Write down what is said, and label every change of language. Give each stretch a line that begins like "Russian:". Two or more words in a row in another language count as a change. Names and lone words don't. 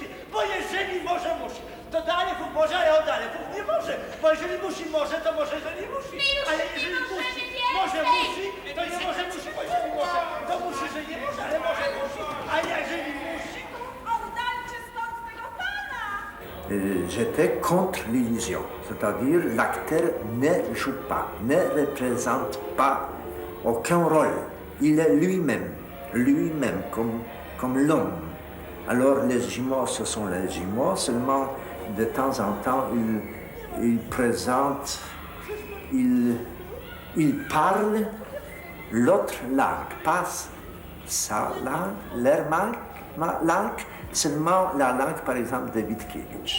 Polish: Bo jeżeli może musi, to do Alepu może, ale od Alepu nie może. Bo jeżeli musi może, to może, że nie musi. Ale jeżeli musi, może musi, to nie może musi, bo jeżeli może, to musi, że nie może, ale może musi. A jeżeli musi, Oddalcie stąd tego pana!
French: J'étais contre l'illusion, c'est-à-dire l'acteur ne joue pas, ne représente pas aucun rôle. Il est lui-même comme l'homme. Alors les jumeaux, ce sont les jumeaux, seulement de temps en temps ils présentent, ils parlent l'autre langue, pas sa langue, leur langue, seulement la langue, par exemple, de Witkiewicz.